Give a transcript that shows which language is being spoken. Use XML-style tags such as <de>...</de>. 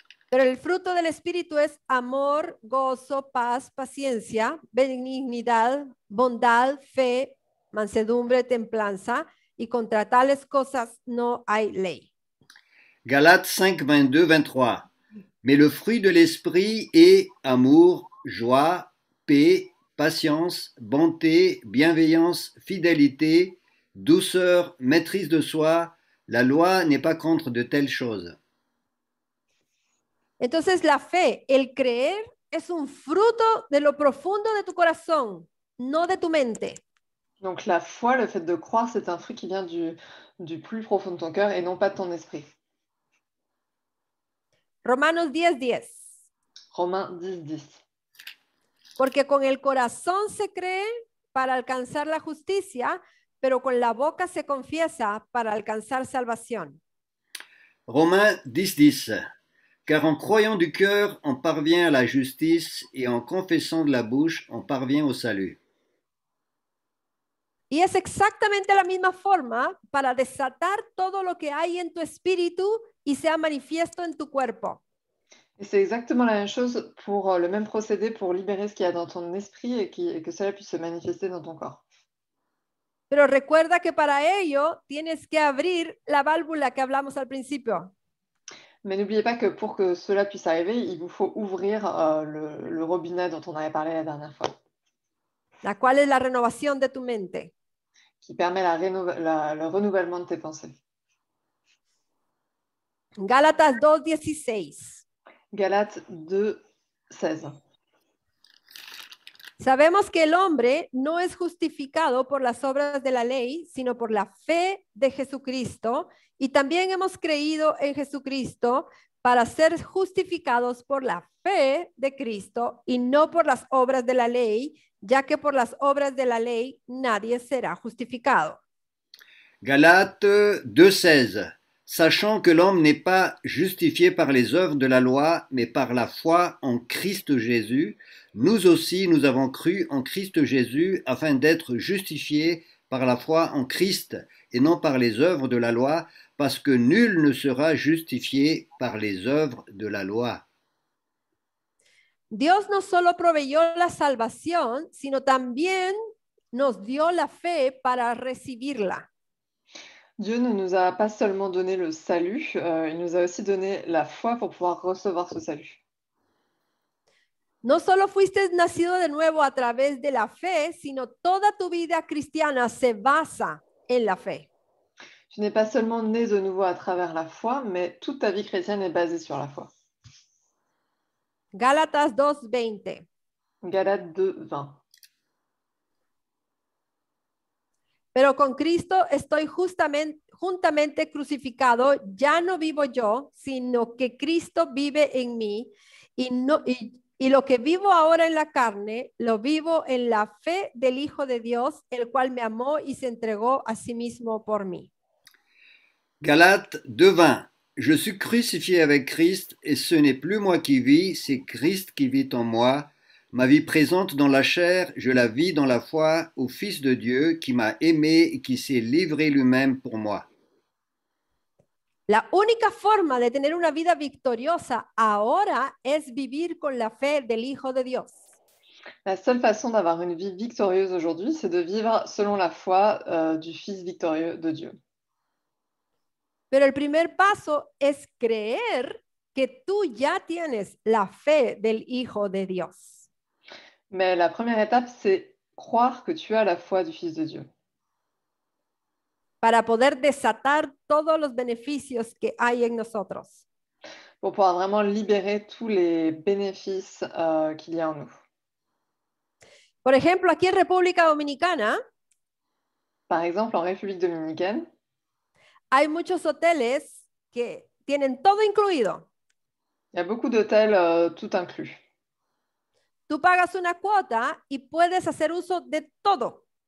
<es>Pero el fruto del espíritu es amor, gozo, paz, paciencia, benignidad, bondad, fe, mansedumbre, templanza, y contra tales cosas no hay ley.</es> <fr>Galates 5, 22, 23. Mais le fruit de l'esprit est amour, joie, paix, patience, bonté, bienveillance, fidélité, douceur, maîtrise de soi. La loi n'est pas contre de telles choses.</fr> <es>Entonces la fe, el creer, es un fruto de lo profundo de tu corazón, no de tu mente.</es> <fr>Donc la foi, le fait de croire, c'est un fruit qui vient du plus profond de ton cœur et non pas de ton esprit.</fr> <es>Romanos 10, 10.</es> <fr>Romains 10, 10.</fr> <es>Porque con el corazón se cree para alcanzar la justicia, pero con la boca se confiesa para alcanzar salvación.</es> <fr>Romains 10, 10. Car en croyant du cœur, on parvient à la justice, et en confessant de la bouche, on parvient au salut.</fr> <es>Y es exactamente la misma forma para desatar todo lo que hay en tu espíritu y sea manifiesto en tu cuerpo.</es> <fr>Et c'est exactement la même chose pour le même procédé pour libérer ce qu'il y a dans ton esprit et que cela puisse se manifester dans ton corps.</fr> <es>Pero recuerda que para ello tienes que abrir la válvula que hablamos al principio.</es> <fr>Mais n'oubliez pas que pour que cela puisse arriver, il vous faut ouvrir le robinet dont on avait parlé la dernière fois,</fr> <es>La cual es la renovación de tu mente.</es> <fr>qui permet le renouvellement de tes pensées.</fr> <es>Gálatas 2:16.</es> <fr>Galates 2, 16.</fr> <es>Sabemos que el hombre no es justificado por las obras de la ley, sino por la fe de Jesucristo. Y también hemos creído en Jesucristo para ser justificados por la fe de Cristo y no por las obras de la ley, ya que por las obras de la ley nadie será justificado.</es> <fr>Galates 2,16. Sachant que l'homme n'est pas justifié par les œuvres de la loi, mais par la foi en Christ Jésus, nous aussi nous avons cru en Christ Jésus afin d'être justifiés par la foi en Christ et non par les œuvres de la loi, parce que nul ne sera justifié par les œuvres de la loi.</fr> <es>Dios no solo proveyó la salvación, sino también nos dio la fe para recibirla.</es> <fr>Dieu ne nous a pas seulement donné le salut, il nous a aussi donné la foi pour pouvoir recevoir ce salut.</fr> <es>No solo fuiste nacido de nuevo a través de la fe, sino toda tu vida cristiana se basa en la fe.</es> <fr>Tu n'es pas seulement né de nouveau à travers la foi, mais toute ta vie chrétienne est basée sur la foi.</fr> <es>Gálatas 2:20.</es> <fr>Galates 2, 20.</fr> <es>Pero con Cristo estoy juntamente crucificado, ya no vivo yo, sino que Cristo vive en mí, y lo que vivo ahora en la carne, lo vivo en la fe del Hijo de Dios, el cual me amó y se entregó a sí mismo por mí.</es> <fr>Galates 2,20. Je suis crucifié avec Christ, et ce n'est plus moi qui vis, c'est Christ qui vit en moi. Ma vie présente dans la chair, je la vis dans la foi au Fils de Dieu qui m'a aimé et qui s'est livré lui-même pour moi.</fr> <es>La única forma de tener una vida victoriosa ahora es vivir con la fe del Hijo de Dios.</es> <fr>La seule façon d'avoir une vie victorieuse aujourd'hui, c'est de vivre selon la foi du Fils victorieux de Dieu.</fr> <es>Pero el primer paso es creer que tú ya tienes la fe del Hijo de Dios.</es> <fr>Mais la première étape, c'est croire que tu as la foi du Fils de Dieu</fr> <es>Para poder desatar todos los beneficios que hay en nosotros.</es> <fr>pour pouvoir vraiment libérer tous les bénéfices qu'il y a en nous.</fr> <es>Por ejemplo, aquí en República Dominicana</es> <fr>Par exemple, en République dominicaine,</fr> <es>hay muchos hoteles que tienen todo incluido.</es> <fr>il y a beaucoup d'hôtels tout inclus.</fr> <es>Tú pagas una cuota y puedes hacer uso de todo.</es>